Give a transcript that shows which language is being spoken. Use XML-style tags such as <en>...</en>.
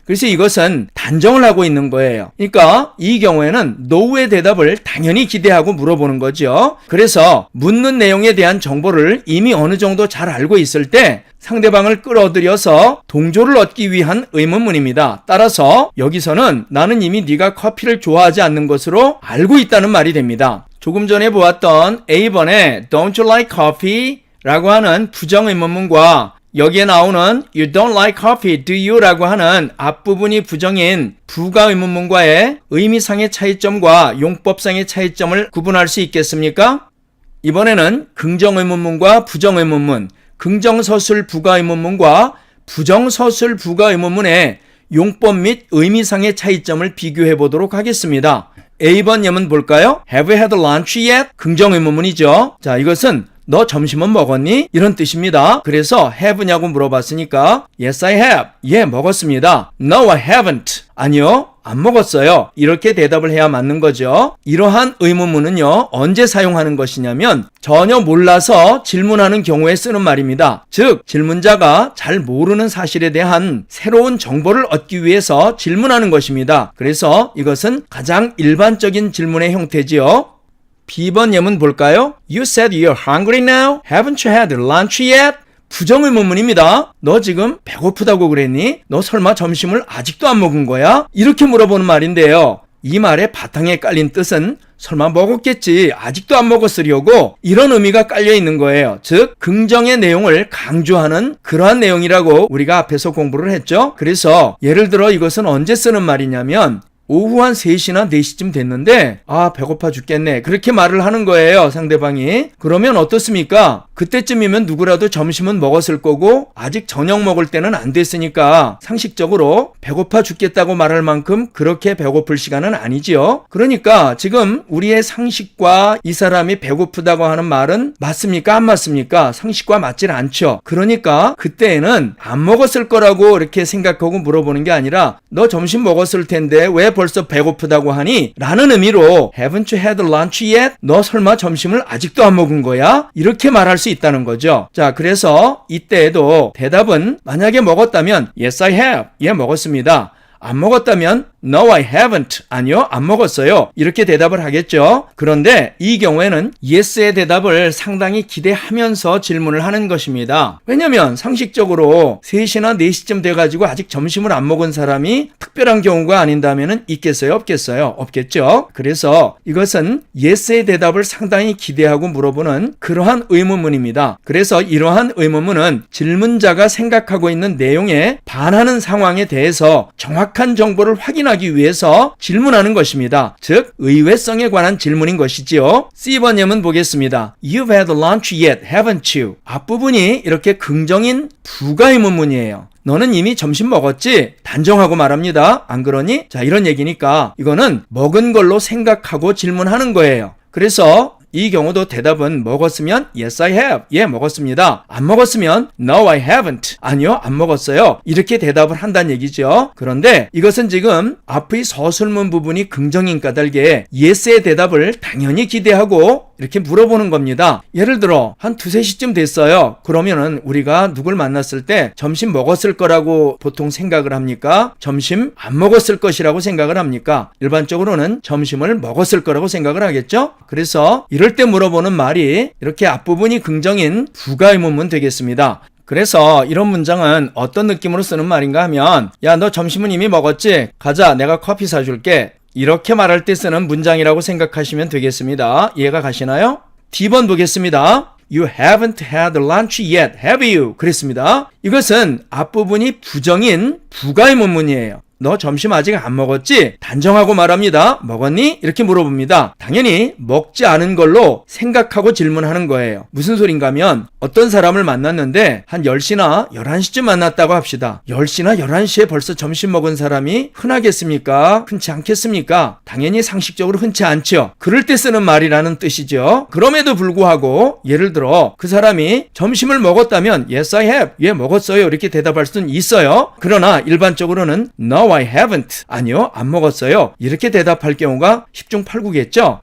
<ko>그래서 이것은 단정을 하고 있는 거예요. 그러니까 이 경우에는 no의 대답을 당연히 기대하고 물어보는 거죠. 그래서 묻는 내용에 대한 정보를 이미 어느 정도 잘 알고 있을 때 상대방을 끌어들여서 동조를 얻기 위한 의문문입니다. 따라서 여기서는 나는 이미 네가 커피를 좋아하지 않는 것으로 알고 있다는 말이 됩니다. 조금 전에 보았던 A번에</ko> <en>Don't you like coffee?</en> <ko>라고 하는 부정의문문과 여기에 나오는</ko> <en>You don't like coffee, do you?</en> <ko>라고 하는 앞부분이 부정인 부가의문문과의 의미상의 차이점과 용법상의 차이점을 구분할 수 있겠습니까? 이번에는 긍정의문문과 부정의문문, 긍정서술 부가의문문과 부정서술 부가의문문의 용법 및 의미상의 차이점을 비교해 보도록 하겠습니다. A번 예문 볼까요?</ko> <en>Have you had lunch yet?</en> <ko>긍정의문문이죠. 자, 이것은 너 점심은 먹었니? 이런 뜻입니다. 그래서 have냐고 물어봤으니까</ko> <en>Yes, I have.</en> <ko>예, 먹었습니다.</ko> <en>No, I haven't.</en> <ko>아니요, 안 먹었어요. 이렇게 대답을 해야 맞는 거죠. 이러한 의문문은요, 언제 사용하는 것이냐면 전혀 몰라서 질문하는 경우에 쓰는 말입니다. 즉, 질문자가 잘 모르는 사실에 대한 새로운 정보를 얻기 위해서 질문하는 것입니다. 그래서 이것은 가장 일반적인 질문의 형태지요. B번 예문 볼까요?</ko> <en>You said you're hungry now? Haven't you had lunch yet?</en> <ko>부정의문문입니다. 너 지금 배고프다고 그랬니? 너 설마 점심을 아직도 안 먹은 거야? 이렇게 물어보는 말인데요. 이 말의 바탕에 깔린 뜻은 설마 먹었겠지, 아직도 안 먹었으려고, 이런 의미가 깔려 있는 거예요. 즉, 긍정의 내용을 강조하는 그러한 내용이라고 우리가 앞에서 공부를 했죠. 그래서 예를 들어 이것은 언제 쓰는 말이냐면 오후 한 3시나 4시쯤 됐는데 배고파 죽겠네, 그렇게 말을 하는 거예요, 상대방이. 그러면 어떻습니까? 그때쯤이면 누구라도 점심은 먹었을 거고 아직 저녁 먹을 때는 안 됐으니까 상식적으로 배고파 죽겠다고 말할 만큼 그렇게 배고플 시간은 아니지요. 그러니까 지금 우리의 상식과 이 사람이 배고프다고 하는 말은 맞습니까? 안 맞습니까? 상식과 맞질 않죠. 그러니까 그때에는 안 먹었을 거라고 이렇게 생각하고 물어보는 게 아니라 너 점심 먹었을 텐데 왜 벌써 배고프다고 하니? 라는 의미로</ko> <en>Haven't you had lunch yet?</en> <ko>너 설마 점심을 아직도 안 먹은 거야? 이렇게 말할 수 있다는 거죠. 자, 그래서 이때에도 대답은 만약에 먹었다면</ko> <en>Yes, I have.</en> <ko>예, 먹었습니다. 안 먹었다면</ko> <en>No, I haven't.</en> <ko>아니요, 안 먹었어요. 이렇게 대답을 하겠죠. 그런데 이 경우에는 Yes의 대답을 상당히 기대하면서 질문을 하는 것입니다. 왜냐면 상식적으로 3시나 4시쯤 돼가지고 아직 점심을 안 먹은 사람이 특별한 경우가 아닌다면 있겠어요? 없겠어요? 없겠죠. 그래서 이것은 Yes의 대답을 상당히 기대하고 물어보는 그러한 의문문입니다. 그래서 이러한 의문문은 질문자가 생각하고 있는 내용에 반하는 상황에 대해서 정확한 정보를 확인하기 위해서 질문하는 것입니다. 즉, 의외성에 관한 질문인 것이지요. C번 예문 보겠습니다.</ko> <en>You've had lunch yet, haven't you?</en> <ko>앞부분이 이렇게 긍정인 부가의문문이에요. 너는 이미 점심 먹었지? 단정하고 말합니다. 안 그러니? 자, 이런 얘기니까 이거는 먹은 걸로 생각하고 질문하는 거예요. 그래서 이 경우도 대답은 먹었으면</ko> <en>Yes, I have.</en> <ko>예, 먹었습니다. 안 먹었으면</ko> <en>No, I haven't.</en> <ko>아니요, 안 먹었어요. 이렇게 대답을 한다는 얘기죠. 그런데 이것은 지금 앞의 서술문 부분이 긍정인 까닭에 Yes의 대답을 당연히 기대하고 이렇게 물어보는 겁니다. 예를 들어 한 2-3시쯤 됐어요. 그러면은 우리가 누굴 만났을 때 점심 먹었을 거라고 보통 생각을 합니까? 점심 안 먹었을 것이라고 생각을 합니까? 일반적으로는 점심을 먹었을 거라고 생각을 하겠죠? 그래서 이럴 때 물어보는 말이 이렇게 앞부분이 긍정인 부가의문문 되겠습니다. 그래서 이런 문장은 어떤 느낌으로 쓰는 말인가 하면 야, 너 점심은 이미 먹었지? 가자, 내가 커피 사줄게. 이렇게 말할 때 쓰는 문장이라고 생각하시면 되겠습니다. 이해가 가시나요? D번 보겠습니다.</ko> <en>You haven't had lunch yet, have you?</en> <ko>그랬습니다. 이것은 앞부분이 부정인 부가의문문이에요. 너 점심 아직 안 먹었지? 단정하고 말합니다. 먹었니? 이렇게 물어봅니다. 당연히 먹지 않은 걸로 생각하고 질문하는 거예요. 무슨 소린가 하면 어떤 사람을 만났는데 한 10시나 11시쯤 만났다고 합시다. 10시나 11시에 벌써 점심 먹은 사람이 흔하겠습니까? 흔치 않겠습니까? 당연히 상식적으로 흔치 않죠. 그럴 때 쓰는 말이라는 뜻이죠. 그럼에도 불구하고 예를 들어 그 사람이 점심을 먹었다면</ko> <en>Yes, I have.</en> <ko>예, 먹었어요. 이렇게 대답할 수는 있어요. 그러나 일반적으로는</ko> <en>No, I haven't.</en> <ko>아니요, 안 먹었어요. 이렇게 대답할 경우가 10중 8구겠죠.</ko>